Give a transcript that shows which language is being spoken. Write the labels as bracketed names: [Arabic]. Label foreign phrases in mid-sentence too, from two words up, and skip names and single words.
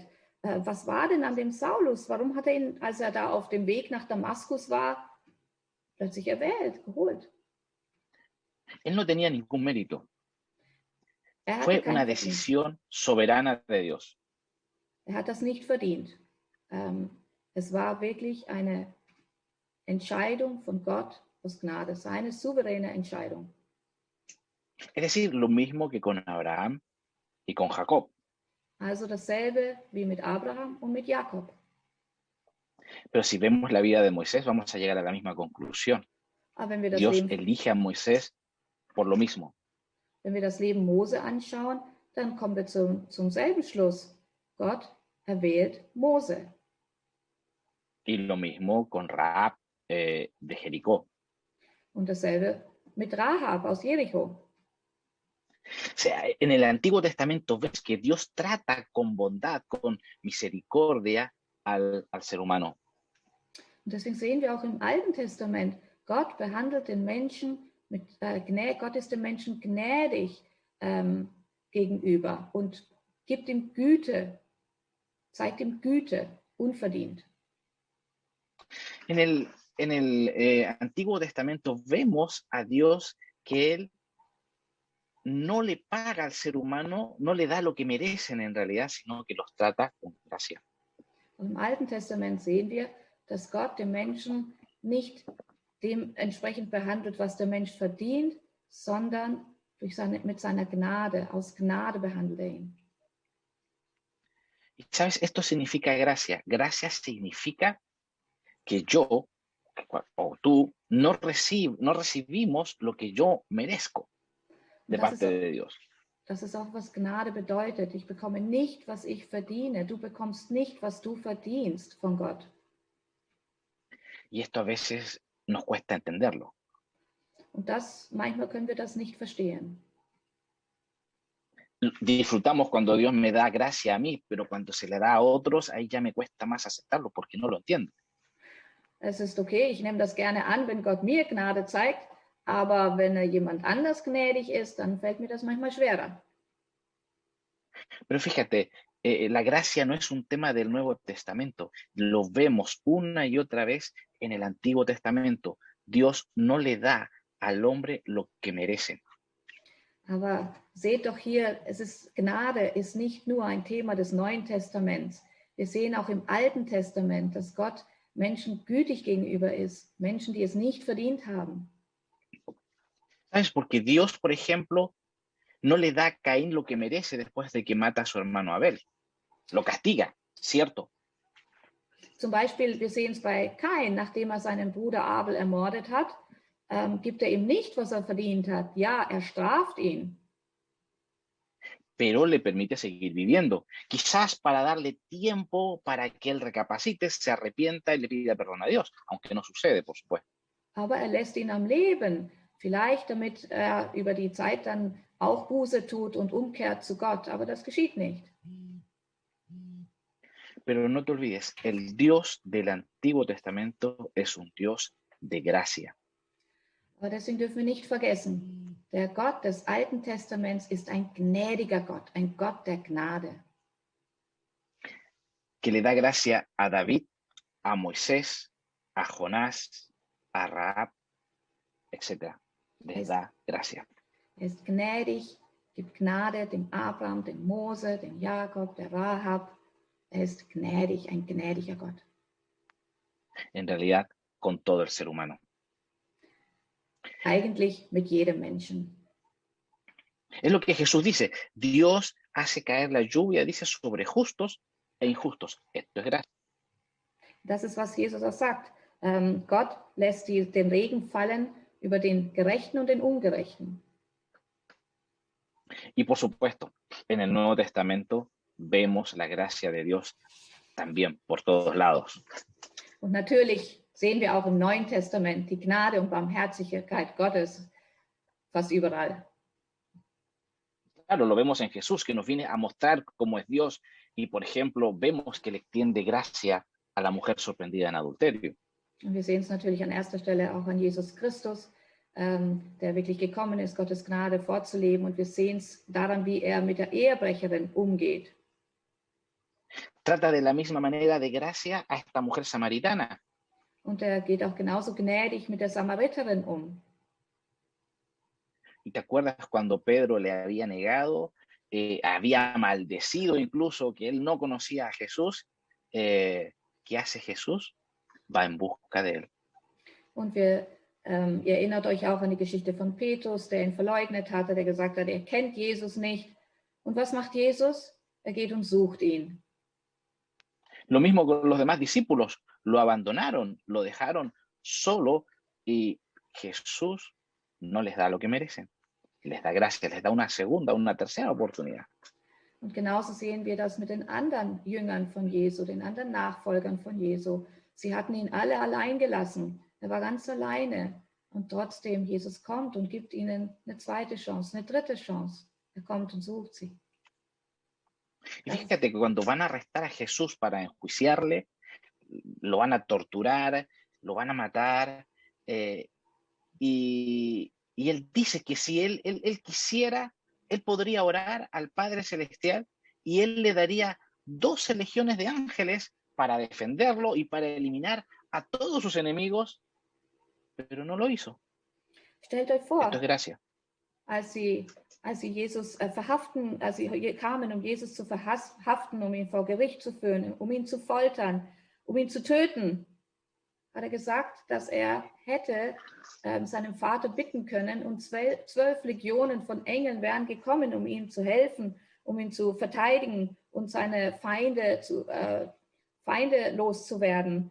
[German] Was war denn an dem Saulus? Warum hat er ihn, als er da auf dem Weg nach Damaskus war, plötzlich erwählt, geholt? [Spanish] Él no tenía ningún mérito. Fue una decisión soberana de Dios. [German] Er hat das nicht verdient. Es war wirklich eine Entscheidung von Gott aus Gnade, seine souveräne Entscheidung. [Spanish] Es decir, lo mismo que con Abraham y con Jacob. [German] Also dasselbe wie mit Abraham und mit Jakob. [Spanish] Pero si vemos la vida de Moisés, vamos a llegar a la misma conclusión. Dios elige a Moisés por lo mismo. [German] Wenn wir das Leben Mose anschauen, dann kommen wir zum selben Schluss. Gott erwählt Mose. [Spanish] Y lo mismo con Rahab de Jericó. [German] Und dasselbe mit Rahab aus Jericho. [Spanish] O sea, en el Antiguo Testamento ves que Dios trata con bondad, con misericordia al ser humano. [German] Und deswegen sehen wir auch im Alten Testament, Gott behandelt den Menschen Gott ist dem Menschen gnädig gegenüber und gibt ihm Güte, zeigt ihm Güte, unverdient. [Spanish] En el Antiguo Testamento vemos a Dios que Él no le paga al ser humano, no le da lo que merecen en realidad, sino que los trata con gracia. [German] Und im Alten Testament sehen wir, dass Gott den Menschen nicht dementsprechend behandelt, was der Mensch verdient, sondern mit seiner Gnade, aus Gnade behandelt er ihn. [Spanish] Y sabes, esto significa gracia. Gracia significa que yo o tú no recibimos lo que yo merezco de parte de Dios. [German] Das ist auch, was Gnade bedeutet. Ich bekomme nicht, was ich verdiene. Du bekommst nicht, was du verdienst von Gott. [Spanish] Y esto a veces nos cuesta entenderlo. [German] Und manchmal können wir das nicht verstehen. [Spanish] Disfrutamos cuando Dios me da gracia a mí, pero cuando se le da a otros, ahí ya me cuesta más aceptarlo porque no lo entiendo. [German] Es ist okay, ich nehme das gerne an, wenn Gott mir Gnade zeigt, aber wenn jemand anders gnädig ist, dann fällt mir das manchmal schwerer. [Spanish] Pero fíjate, la gracia no es un tema del Nuevo Testamento. Lo vemos una y otra vez en el Antiguo Testamento. Dios no le da al hombre lo que merece. [German] Aber seht doch hier, Gnade ist nicht nur ein Thema des Neuen Testaments. Wir sehen auch im Alten Testament, dass Gott Menschen gütig gegenüber ist, Menschen, die es nicht verdient haben. [Spanish] ¿Sabes? Porque Dios, por ejemplo, no le da a Caín lo que merece después de que mata a su hermano Abel. Lo castiga, ¿cierto? [German] Zum Beispiel, wir sehen es bei Kain, nachdem er seinen Bruder Abel ermordet hat, gibt er ihm nicht, was er verdient hat. Ja, er straft ihn. [Spanish] Pero le permite seguir viviendo, quizás para darle tiempo para que él recapacite, se arrepienta y le pida perdón a Dios, aunque no sucede, por supuesto. [German] Aber er lässt ihn am Leben, vielleicht damit er über die Zeit dann auch Buße tut und umkehrt zu Gott, aber das geschieht nicht. [Spanish] Pero no te olvides, el Dios del Antiguo Testamento es un Dios de gracia. [German] Aber deswegen dürfen wir nicht vergessen, der Gott des Alten Testaments ist ein gnädiger Gott, ein Gott der Gnade. [Spanish] Que le da gracia a David, a Moisés, a Jonás, a Rahab, etc. Les da gracia. [German] Er ist gnädig, gibt Gnade dem Abraham, dem Mose, dem Jakob, der Rahab. Er ist gnädig, ein gnädiger Gott. [Spanish] En realidad, con todo el ser humano. [German] Eigentlich mit jedem Menschen. [Spanish] Es lo que Jesús dice. Dios hace caer la lluvia, dice, sobre justos e injustos. Esto es gracia. [German] Das ist, was Jesus auch sagt. Gott lässt den Regen fallen über den Gerechten und den Ungerechten. [Spanish] Y por supuesto, en el Nuevo Testamento vemos la gracia de Dios también por todos lados. [German] Und natürlich sehen wir auch im Neuen Testament die Gnade und Barmherzigkeit Gottes fast überall. [Spanish] Claro, lo vemos en Jesús, que nos viene a mostrar cómo es Dios. Y, por ejemplo, vemos que le extiende gracia a la mujer sorprendida en adulterio. [German] Und wir sehen es natürlich an erster Stelle auch an Jesus Christus, der wirklich gekommen ist, Gottes Gnade vorzuleben. Und wir sehen es daran, wie er mit der Ehebrecherin umgeht. [Spanish] Trata de la misma manera de gracia a esta mujer samaritana. [German] Und er geht auch genauso gnädig mit der Samariterin um. [Spanish] ¿Y te acuerdas cuando Pedro le había negado, había maldecido incluso que él no conocía a Jesús? ¿Qué hace Jesús? Va en busca de él. [German] Und ihr erinnert euch auch an die Geschichte von Petrus, der ihn verleugnet hatte, der gesagt hat, er kennt Jesus nicht. Und was macht Jesus? Er geht und sucht ihn. [Spanish] Lo mismo con los demás discípulos. Lo abandonaron, lo dejaron solo y Jesús no les da lo que merecen. Les da gracia, les da una segunda, una tercera oportunidad. [German] Und genauso sehen wir das mit den anderen Jüngern von Jesu, den anderen Nachfolgern von Jesu. Sie hatten ihn alle allein gelassen. Er war ganz alleine. Und trotzdem, Jesus kommt und gibt ihnen eine zweite Chance, eine dritte Chance. Er kommt und sucht sie. [Spanish] Y fíjate que cuando van a arrestar a Jesús para enjuiciarle, lo van a torturar, lo van a matar, y él dice que si él quisiera, él podría orar al Padre Celestial y él le daría 12 legiones de ángeles para defenderlo y para eliminar a todos sus enemigos, pero no lo hizo. [German] Stellt euch vor, [Spanish] Esto es gracia. [German] als sie Jesus verhaften, als sie kamen, um Jesus zu verhaften, um ihn vor Gericht zu führen, um ihn zu foltern, um ihn zu töten, hat er gesagt, dass er hätte seinem Vater bitten können und 12 Legionen von Engeln wären gekommen, um ihm zu helfen, um ihn zu verteidigen und seine Feinde loszuwerden.